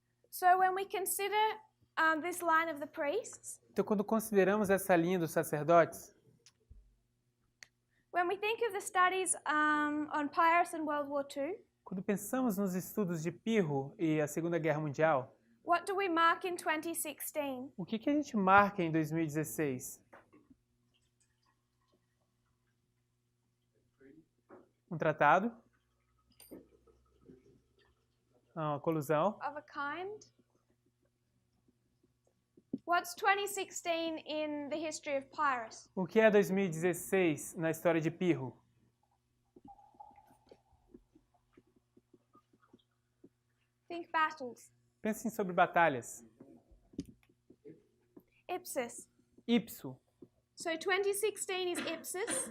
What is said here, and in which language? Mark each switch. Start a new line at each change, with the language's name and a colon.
English: So when we consider this line of the priests,
Portuguese: Então, quando consideramos essa linha dos sacerdotes,
English: when we think of the studies on Pius and World War II,
Portuguese: quando pensamos nos estudos de Pirro e a Segunda Guerra Mundial,
English: what do we mark in 2016?
Portuguese: o que a gente marca em 2016? Um tratado, uma colusão.
English: of a kind. What's 2016 in the history of Pyrrhus?
Portuguese: O que é 2016 na história de Pirro?
English: Think battles.
Portuguese: Pensem sobre batalhas.
English: Ipsus.
Portuguese: Ipso.
English: So 2016 is Ipsus.